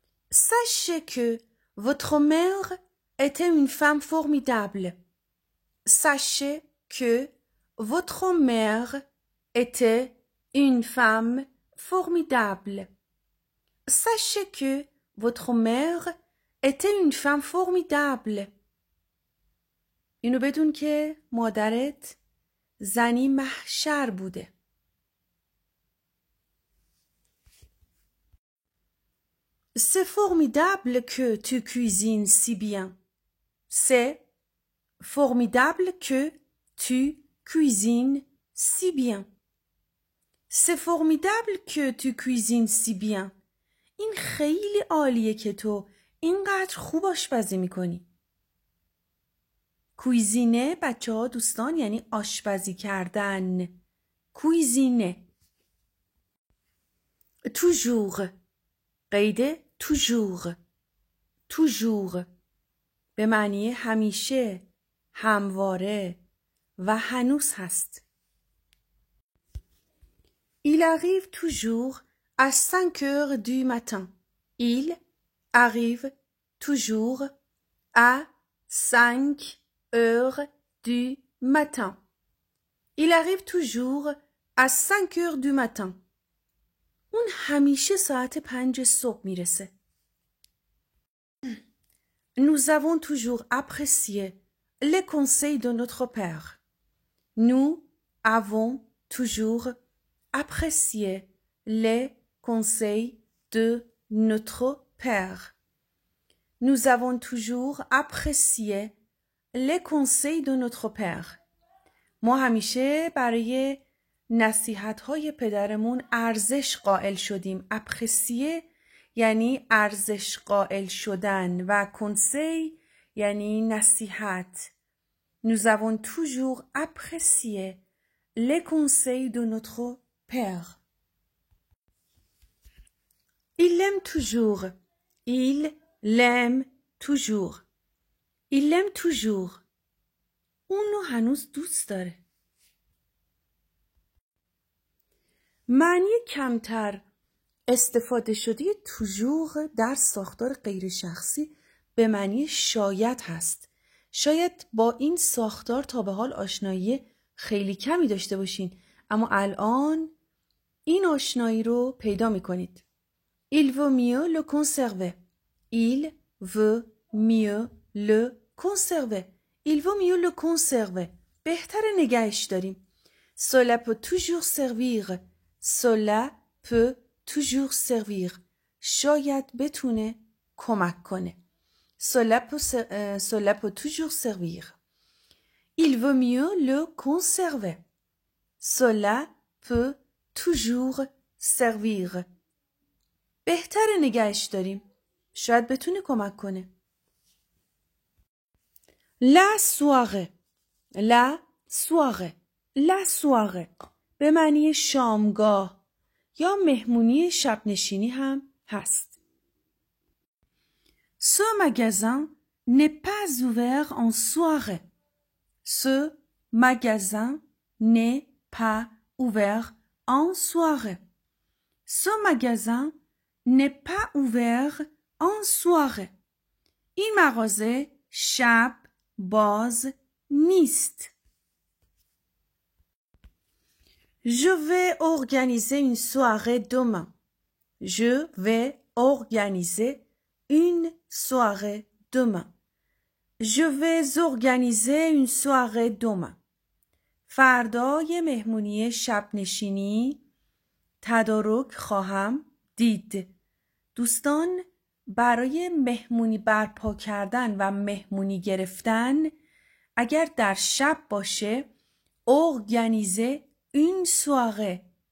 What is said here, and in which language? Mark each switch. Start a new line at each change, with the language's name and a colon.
French: sachez que votre mère était une femme formidable. sachez que votre mère était une femme formidable. sachez que votre mère était une femme formidable.
Persian: اینو بدون که مادرت زنی محشر بوده.
French: C'est formidable que tu cuisines si bien. C'est formidable que tu cuisines si bien. C'est formidable que tu cuisines si bien.
Persian: این خیلی عالیه که تو اینقدر خوب آشپزی میکنی. کویزینه بچه ها دوستان یعنی آشپزی کردن. کویزینه. toujours قید toujours toujours به معنی همیشه، همواره و هنوز هست.
French: Il arrive toujours à 5 heures du matin. Il arrive toujours à 5 heures du matin. Il arrive toujours à 5 heures du matin.
Persian: اون همیشه ساعت 5 صبح میرسه.
French: Nous avons toujours apprécié les conseils de notre père. Nous avons toujours apprécié les conseils de notre père. Nous avons toujours apprécié les conseils de notre père.
Persian: ما همیشه برای نصیحت‌های پدرمون ارزش قائل شدیم. apprécier یعنی ارزش قائل شدن و conseil یعنی نصیحت.
French: Nous avons toujours apprécié les conseils de notre père. Il l'aime toujours. Il l'aime toujours. Il l'aime toujours.
Persian: اونو هنوز دوست داره. معنی کمتر استفاده شده toujours در ساختار غیر شخصی به معنی شاید هست. شاید با این ساختار تا به حال آشنایی خیلی کمی داشته باشین، اما الان این آشنایی رو پیدا میکنید.
French: Il vaut mieux le conserver. Il veut mieux le conserver. Il vaut mieux le conserver.
Persian: بهتر نگهش داریم.
French: Cela peut toujours servir. Cela peut toujours servir.
Persian: شاید بتونه کمک کنه.
French: Cela peut toujours servir. Il vaut mieux le conserver. Cela peut toujours servir.
Persian: بهتر نگهش داریم. شاید بتونه کمک کنه.
French: La soirée. La soirée. La soirée.
Persian: به معنی شامگاه یا مهمونی شب نشینی هم هست.
French: Ce magasin n'est pas ouvert en soirée. Ce magasin n'est pas ouvert en soirée. Ce magasin n'est pas ouvert en soirée.
Persian: این مغازه شب باز نیست.
French: Je vais organiser une soirée demain. Je vais organiser une soirée demain. Je vais organiser une soirée demain.
Persian: فردای مهمونی شب نشینی تدارک خواهم دید. دوستان برای مهمونی برپا کردن و مهمونی گرفتن اگر در شب باشه
French: organiser une soirée.